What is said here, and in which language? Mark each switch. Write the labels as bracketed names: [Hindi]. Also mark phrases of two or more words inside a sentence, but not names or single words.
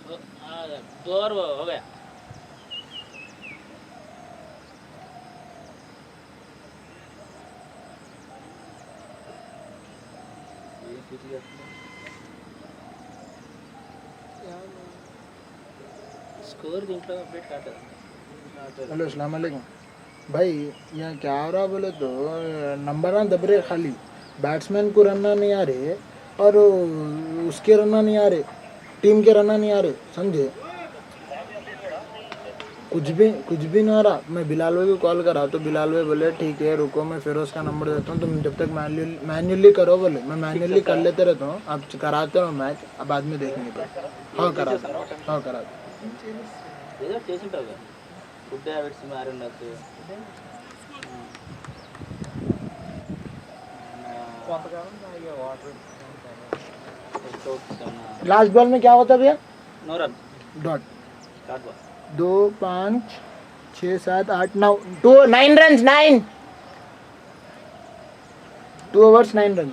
[Hindi] 2 ओवर हो गया स्कोर [Telugu] దీంట్లో అప్డేట్ కాదు [Hindi] हेलो [Arabic] السلام عليكم [Hindi] भाई यहाँ क्या हो रहा बोले तो नंबर ना दब रहे खाली बैट्समैन को रनना नहीं आ रहे और उसके रनना नहीं आ रहे टीम के रनना नहीं आ रहे समझे कुछ भी नहीं आ रहा मैं बिलाल भाई को कॉल करा तो बिलाल भाई बोले ठीक है रुको मैं फिरोज का नंबर देता हूँ तुम जब तक मैन्युअली करो बोले मैं मैन्युअली कर लेते रहता हूँ आप कराते रहो मैच अब बाद में देखेंगे तो हाँ कराते [Telugu] ఏదో ఒకటి చేసి ఉంటావు కదా, [English] food habits [Telugu] మారి ఉండొచ్చు. [Hindi] लास्ट बॉल में क्या होता है भैया? नो रन डॉट. डॉट बॉल. 2 5 6 7 8 9 2 9 रन्स 9 2 overs 9 रन्स.